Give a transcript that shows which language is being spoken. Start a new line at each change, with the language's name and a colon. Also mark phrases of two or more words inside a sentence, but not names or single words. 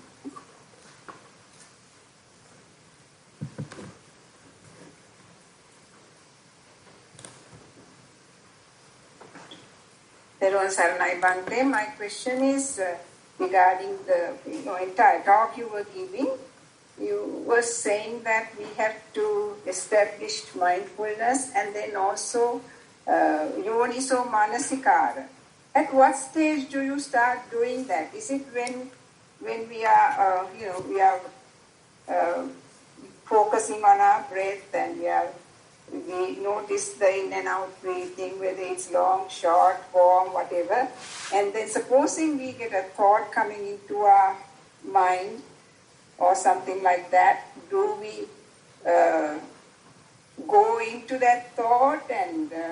English: Thero Saranai Bhante, my question is regarding the entire talk you were giving. You were saying that we have to establish mindfulness and then also
Pali: yoniso manasikara.
English: At what stage do you start doing that? Is it when we are focusing on our breath and we notice the in and out breathing, whether it's long, short, form, whatever, and then supposing we get a thought coming into our mind or something like that, do we go into that thought and